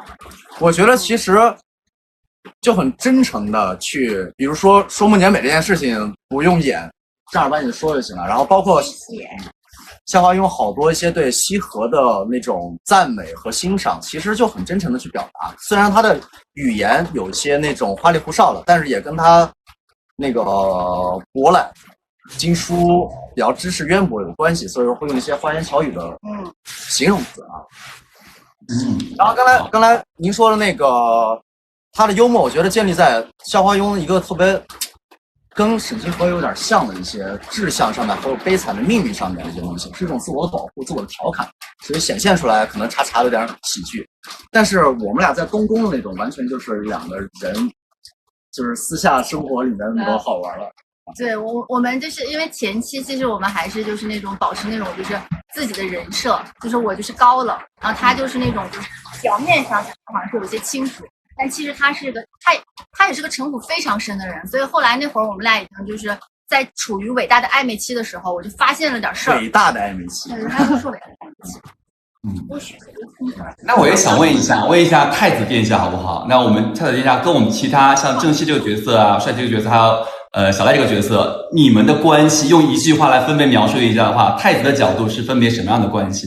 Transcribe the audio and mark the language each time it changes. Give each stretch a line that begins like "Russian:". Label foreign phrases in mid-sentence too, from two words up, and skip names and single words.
Chinese: 我覺得其實就很真誠的去，比如說夢姐美這件事情不用演，正兒八經說就行了。然後包括肖華庸好多一些對西河的那種讚美和欣賞，其實就很真誠的去表達。雖然他的語言有些那種花裡胡哨的，但是也跟他那個博覽經書比較知識淵博有關係，所以說會用一些花言巧語的形容詞啊。然后剛才您說的那個他的幽默，我覺得建立在肖華庸一個特別跟沈星河有點像的一些志向上面和悲慘的命運上面的一些東西，是一種自我的保護、自我的調侃，所以顯現出來可能查有點喜劇。但是我們倆在東宮的那種，完全就是兩個人，就是私下生活裡面那麼多好玩了。对，我們就是因為前期其實我們還是就是那種保持那種就是自己的人設，就是我就是高冷，然後他就是那種就是表面上好像是有些輕浮。但其實他是個他也是個城府非常深的人，所以後來那會兒我們倆已經就是在處於偉大的曖昧期的時候，我就發現了點事兒。偉大的曖昧期，對，他就說偉大的曖昧期。那我也想問一下太子殿下好不好？那我們太子殿下跟我們其他像正熙這個角色啊、帥氣這個角色，還有小賴這個角色，你們的關係用一句話來分別描述一下的話，太子的角度是分別什麼樣的關係呢？